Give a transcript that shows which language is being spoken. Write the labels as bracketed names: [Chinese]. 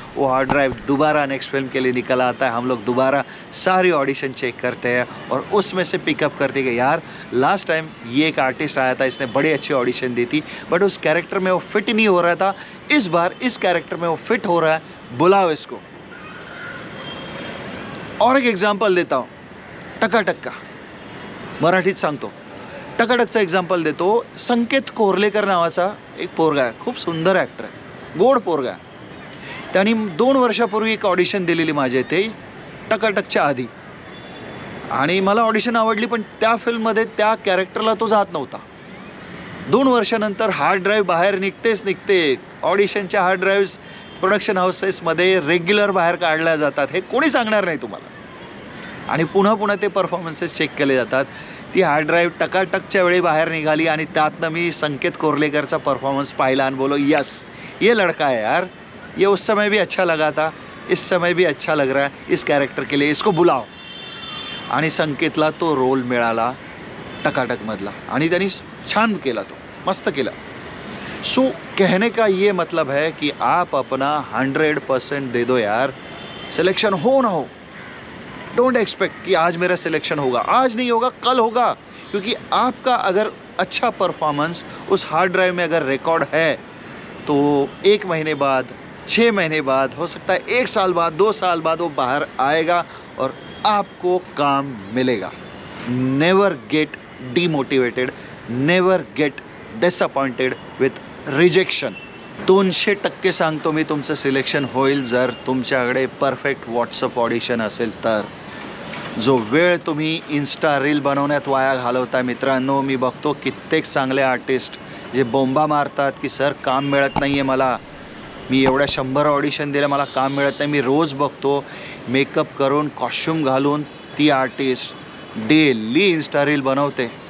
[Hindi] वो hard drive दोबारा next film के लिए निकल आता है, हम लोग दोबारा सारी ऑडिशन चेक करते हैं और उसमें से पिकअप करते कि यार लास्ट टाइम ये एक आर्टिस्ट आया था, इसने बड़ी अच्छी ऑडिशन दी थी, बट उस कैरेक्टर में वो फिट नहीं हो रहा था, इस बार इस कैरेक्टर में वो फिट हो रहा है, बुलाओ इसको। और एक एग्जाम्पल देता हूँ, टकाटक का, [Marathi] मराठीत सांगतो। टकाटकचा एक्झाम्पल देतो। संकेत कोर्लेकर नावाचा एक पोरगा आहे, खूप सुंदर ॲक्टर आहे, गोड पोरगा आहे. त्यांनी 2 वर्षापूर्वी एक ऑडिशन दिलेली माझ्या इथे टकाटकच्या आधी, आणि मला ऑडिशन आवडली, पण त्या फिल्ममध्ये त्या कॅरेक्टरला तो जात नव्हता. 2 वर्षानंतर हार्ड ड्राईव्ह बाहेर निघतेच निघते. ऑडिशनच्या हार्ड ड्राईव्ह्स प्रोडक्शन हाऊसेसमध्ये रेग्युलर बाहेर काढल्या जातात, हे कोणी सांगणार नाही तुम्हाला. आणि पुन्हा पुन्हा ते परफॉर्मन्सेस चेक केले जातात. ती हार्ड ड्राईव्ह टकाटकच्या वेळी बाहेर निघाली आणि त्यातनं मी संकेत कोर्लेकरचा परफॉर्मन्स पाहिला आणि [Hindi] बोलो यस ये लड़का है यार, ये उस समय भी अच्छा लगा था, इस समय भी अच्छा लग रहा है, इस कैरेक्टर के लिए इसको बुलाओ. [Marathi] आणि संकेतला तो रोल मिळाला टकाटकमधला आणि त्यांनी छान केला, तो मस्त केला. [Hindi] सो कहने का ये मतलब है कि आप अपना 100% दे दो यार. सिलेक्शन हो ना हो, [English] don't expect [Hindi] कि आज मेरा सिलेक्शन होगा, आज नहीं होगा कल होगा, क्योंकि आपका अगर अच्छा परफॉर्मेंस उस हार्ड ड्राइव में अगर रिकॉर्ड है तो 1 महीने बाद, 6 महीने बाद, हो सकता है 1 साल बाद, 2 साल बाद वो बाहर आएगा और आपको काम मिलेगा. [English] Never get demotivated, never get disappointed with rejection. [Marathi] 200% सांगतो मी, तुमचं सिलेक्शन होईल जर तुमच्याकडे परफेक्ट व्हॉट्सअप ऑडिशन असेल तर. जो वेळ तुम्ही इन्स्टा रील बनवण्यात वाया घालवता मित्रांनो, मी बघतो कित्येक चांगले आर्टिस्ट जे बोंबा मारतात की सर काम मिळत नाही आहे मला, मी एवढ्या 100 ऑडिशन दिल्या, मला काम मिळत नाही. मी रोज बघतो मेकअप करून कॉस्ट्यूम घालून ती आर्टिस्ट डेली इन्स्टा रील बनवते.